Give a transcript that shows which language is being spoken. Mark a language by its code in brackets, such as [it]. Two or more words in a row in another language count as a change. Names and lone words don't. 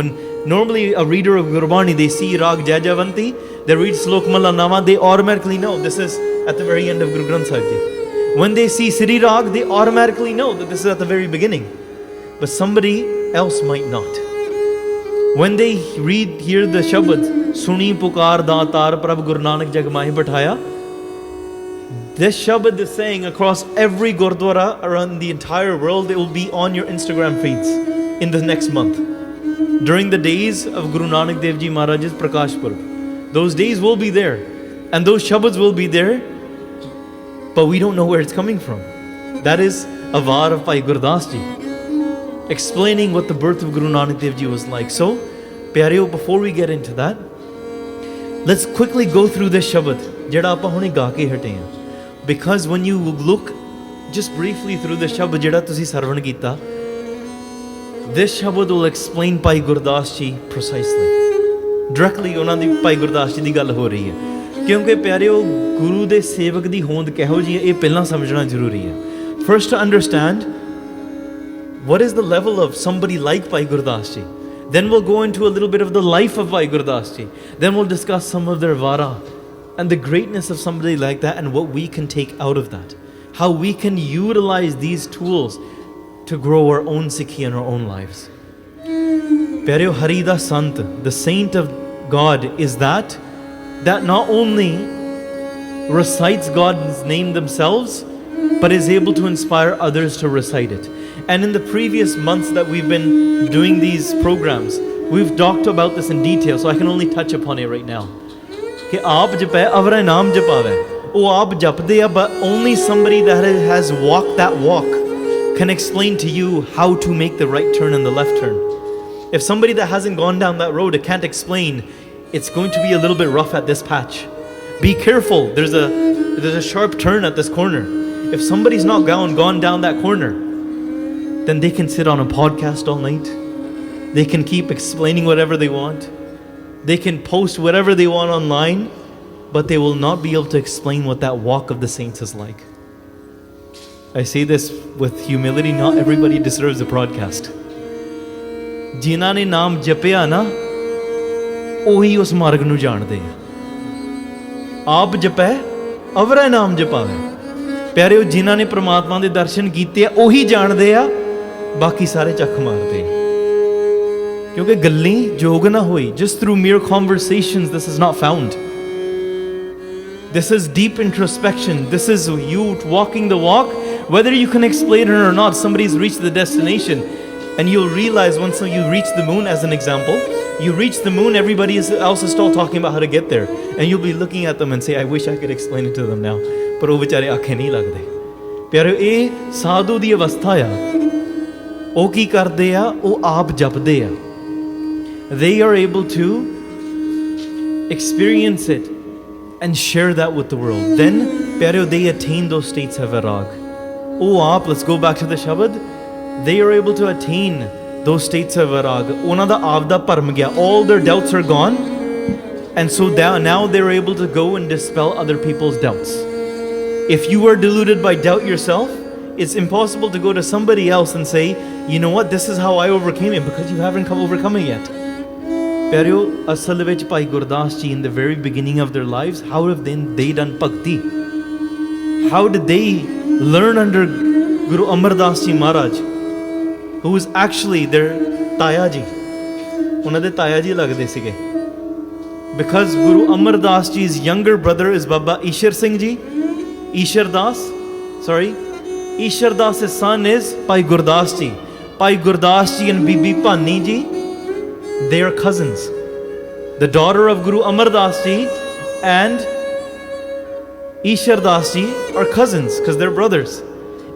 [en] When normally a reader of Gurbani, they see rag Jajavanti, they read Slok Malla Nama, they automatically know this is at the very end of Guru Granth Sahib Ji. When they see Sri Rag, they automatically know that this is at the very beginning. But somebody else might not. When they hear the Shabad, Suni Pukar Daatar Prabh Guru Nanak Jag Mahi Bathaya, this Shabad is saying across every Gurdwara around the entire world, it will be on your Instagram feeds in the next month. During the days of Guru Nanak Dev Ji Maharaj's Prakash Purb. Those days will be there. And those Shabads will be there, but we don't know where it's coming from. That is a var of Bhai Gurdas Ji, explaining what the birth of Guru Nanak Dev Ji was like. So, Pyareo, before we get into that, let's quickly go through this Shabad, [pa] ਜਿਹੜਾ ਆਪਾਂ ਹੁਣੇ ਗਾ ਕੇ ਹਟੇ ਹਾਂ. [en] Because when you look just briefly through the Shabad [pa] ਜਿਹੜਾ ਤੁਸੀਂ ਸਰਵਣ ਕੀਤਾ, [en] this Shabad will explain Bhai Gurdas Ji precisely. [pa] Directly ਉਹਨਾਂ ਦੀ ਭਾਈ ਗੁਰਦਾਸ ਜੀ ਦੀ ਗੱਲ ਹੋ ਰਹੀ ਹੈ, ਕਿਉਂਕਿ ਪਿਆਰਿਓ ਗੁਰੂ ਦੇ ਸੇਵਕ ਦੀ ਹੋਂਦ ਕਿਹੋ ਜਿਹੀ ਹੈ ਇਹ ਪਹਿਲਾਂ ਸਮਝਣਾ ਜ਼ਰੂਰੀ ਹੈ. [en] First to understand what is the level of somebody like Bhai Gurdas Ji. Then we'll go into a little bit of the life of Bhai Gurdas Ji. Then we'll discuss some of their vara and the greatness of somebody like that and what we can take out of that. How we can utilize these tools to grow our own Sikhi in our own lives. Pyareo, [pa] ਹਰਿਦਾ ਸੰਤ, [en] the saint of God, is that not only recites God's name themselves, but is able to inspire others to recite it. And in the previous months that we've been doing these programs, we've talked about this in detail, so I can only touch upon it right now. [pa] ਕਿ ਆਪ ਜਪੇ, ਅਵਰਾ ਨਾਮ ਜਪਾਵੇ. ਉਹ, ਆਪ ਜਪਦੇ ਹੈ, [en] but only somebody that has walked that walk can explain to you how to make the right turn and the left turn. If somebody that hasn't gone down that road can't explain, it's going to be a little bit rough at this patch. Be careful, there's a sharp turn at this corner. If somebody's not gone down that corner, then they can sit on a podcast all night. They can keep explaining whatever they want. They can post whatever they want online, but they will not be able to explain what that walk of the saints is like. I say this with humility, not everybody deserves a broadcast. [pa] ਜਿਨ੍ਹਾਂ ਨੇ ਨਾਮ ਜਪਿਆ ਨਾ ਉਹੀ ਉਸ ਮਾਰਗ ਨੂੰ ਜਾਣਦੇ ਆ। ਆਪ ਜਪੈ ਅਵਰੈ ਨਾਮ ਜਪਾਵੇ। ਪਿਆਰਿਓ, ਜਿਨ੍ਹਾਂ ਨੇ ਪ੍ਰਮਾਤਮਾ ਦੇ ਦਰਸ਼ਨ ਕੀਤੇ ਆ ਉਹੀ ਜਾਣਦੇ ਆ, ਬਾਕੀ ਸਾਰੇ ਚੱਕ ਮਾਰਦੇ ਆ। ਕਿਉਂਕਿ ਗੱਲੀ ਜੋਗ ਨਾ ਹੋਈ, [en] just through mere conversations this is not found. This is deep introspection. This is you walking the walk. Whether you can explain it or not, somebody's reached the destination. And you'll realize once you reach the moon, as an example, you reach the moon, everybody else is still talking about how to get there. And you'll be looking at them and say, I wish I could explain it to them now. [pa] But ਉਹ ਵਿਚਾਰੇ ਆਖੇ ਨਹੀਂ ਲੱਗਦੇ। ਪਿਆਰਿਓ, ਇਹ ਸਾਧੂ ਦੀ ਅਵਸਥਾ ਆ। ਉਹ ਕੀ ਕਰਦੇ ਆ? ਉਹ ਆਪ ਜਪਦੇ ਆ। [en] They are able to experience it and share that with the world. Then, ਪਿਆਰਿਓ, they attain those states of Vairag. [pa] ਉਹ ਆਪ, [en] let's go back to the Shabad. They are able to attain those states of Vairag. [pa] ਉਹਨਾਂ ਦਾ ਆਪ ਦਾ ਭਰਮ ਗਿਆ. [en] All their doubts are gone. And so now they're able to go and dispel other people's doubts. If you are deluded by doubt yourself, it's impossible to go to somebody else and say, you know what, this is how I overcame it, because you haven't overcome it yet. [pa] ਪਿਆਰਿਓ, ਅਸਲ ਵਿਚ Bhai Gurdas Ji, [en] in the very beginning of their lives, how have they done bhakti? How did they learn under Guru Amardas Ji Maharaj, who was actually their Taya Ji? [pa] ਉਹਨਾਂ ਦੇ ਤਾਇਆ ਜੀ ਲੱਗਦੇ ਸੀਗੇ. [en] Because Guru Amardas Ji's younger brother is Baba Ishar Singh Ji. Ishar Das' son is Bhai Gurdas Ji. Bhai Gurdas Ji and Bibi Bani Ji, they are cousins. The daughter of Guru Amardas Ji and Ishar Das Ji are cousins because they're brothers.